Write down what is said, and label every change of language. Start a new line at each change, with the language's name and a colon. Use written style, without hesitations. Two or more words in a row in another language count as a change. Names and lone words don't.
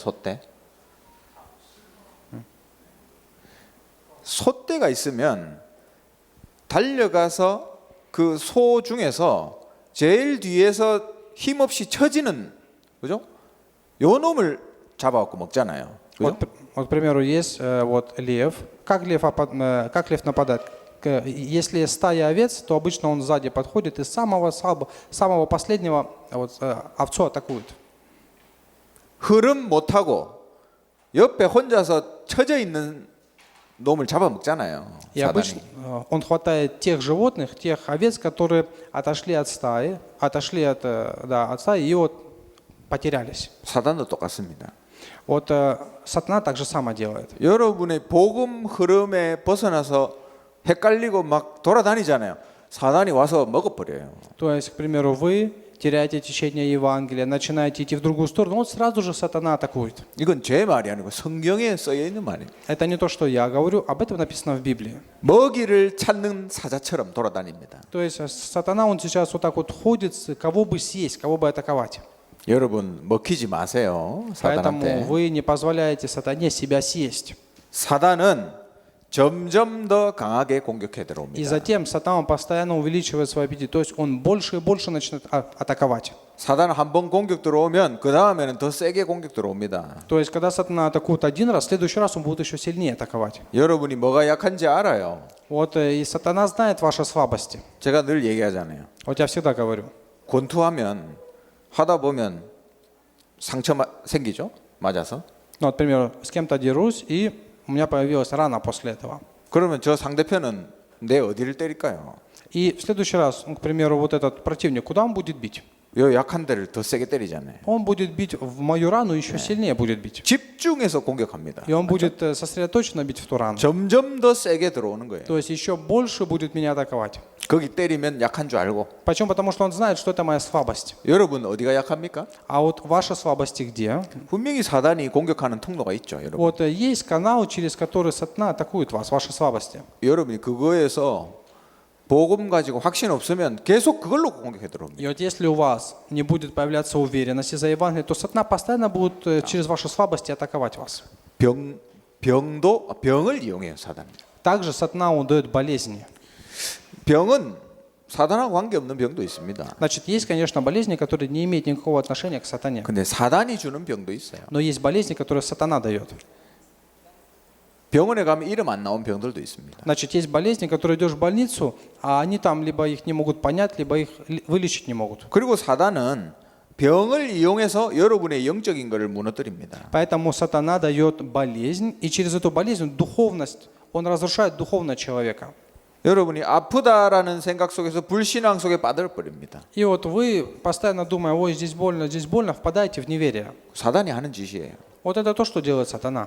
Korean: 솥대. 솥대가 있으면 달려가서 그 소 중에서 제일 뒤에서 힘없이 처지는 그죠? 요 놈을 잡아갖고 먹잖아요. 그죠?
Russian: Вот, к примеру, есть вот лев. Как лев нападает? Если стая овец, то обычно он сзади подходит и самого последнего овцу атакует.
Korean: 흐름 못하고 옆에 혼자서 처져 있는 놈을 잡아먹잖아요.
Russian: И обычно он хватает тех животных, тех овец, которые отошли от стаи, от стаи и вот потерялись.
Korean: 사단도 똑같습니다.
Russian: Вот сатана так же само делает.
Korean: 여러분의 복음 흐름에 벗어나서 헷갈리고 막 돌아다니잖아요. 사단이 와서 먹어버려요.
Russian: То есть, к примеру, вы теряете течение Евангелия, начинаете идти в другую сторону, вот сразу же сатана атакует.
Korean: 이건 제 말이 아니고 성경에 쓰여 있는 말이에요.
Russian: Это не то, что я говорю, об этом написано в Библии.
Korean: 먹이를 찾는 사자처럼 돌아다닙니다.
Russian: То есть сатана, он сейчас вот так вот ходит, кого бы съесть, кого бы атаковать.
Korean: 여러분 먹히지 마세요.
Russian: Поэтому
Korean: 사단한테.
Russian: вы не позволяете сатане себя съесть.
Korean: 사단은 점점 더 강하게 공격해
Russian: И
Korean: 들어옵니다.
Russian: затем сатана постоянно увеличивает свой аппетит, то есть он больше и больше начинает атаковать.
Korean: 사단 한 번 공격 들어오면 그 다음에는 더 세게 공격 들어옵니다.
Russian: То есть когда сатана атакует один раз, в следующий раз он будет еще сильнее атаковать.
Korean: 여러분이 뭐가 약한지 알아요.
Russian: Вот и сатана знает ваши слабости.
Korean: 제가 늘 얘기하잖아요.
Russian: Вот я всегда говорю.
Korean: 권투하면 하다 보면 상처 생기죠? 맞아서.
Russian: Ну, например, с кем-то дерусь, и у меня появилась рана после этого.
Korean: 그러면 저 상대편은 내 어디를 때릴까요?
Russian: И в следующий раз, к примеру, вот этот противник, куда он будет бить?
Korean: 요 약한 데를 더 세게 때리잖아요.
Russian: Он будет бить в мою рану, еще сильнее будет бить.
Korean: 집중해서 공격합니다.
Russian: И он будет сосредоточенно бить в ту рану.
Korean: 점점 더 세게 들어오는 거예요.
Russian: То есть еще больше будет меня атаковать.
Korean: 거기 때리면 약한 줄 알고.
Russian: Почему? Потому что он знает, что это моя слабость.
Korean: 여러분 어디가 약합니까?
Russian: А вот ваши слабости где?
Korean: 분명히 사단이 공격하는 통로가 있죠, 여러분.
Russian: Вот есть канал, через который сатана атакует вас, ваши слабости.
Korean: 여러분이 그거에서 복음 가지고 확신 없으면 계속 그걸로 공격해 들어옵니다.
Russian: И вот если у вас не будет появляться уверенности за Евангелие, то сатана постоянно будет через ваши слабости атаковать вас.
Korean: 병을 이용해요, 사단.
Russian: Также сатана он дает болезни.
Korean: 병은 사단하고 관계없는 병도 있습니다.
Russian: Значит, есть, конечно, болезни, которые не имеют никакого отношения к сатане.
Korean: 근데 사단이 주는 병도 있어요.
Russian: Но есть болезни, которые сатана дает.
Korean: 병원에 가면 이름 안 나온 병들도 있습니다.
Russian: Значит, есть болезни, которые идешь в больницу, а они там либо их не могут понять, либо их вылечить не могут.
Korean: 그리고 사단은 병을 이용해서 여러분의 영적인 것을 무너뜨립니다.
Russian: Поэтому сатана дает болезнь, и через эту болезнь духовность, он разрушает духовно человека.
Korean: 여러분이 아프다라는 생각 속에서 불신앙 속에 빠져버립니다.
Russian: И вот вы, постоянно думая, ой, здесь больно, впадаете в неверие.
Korean: 사단이 하는 짓이에요.
Russian: Вот это то, что делает сатана.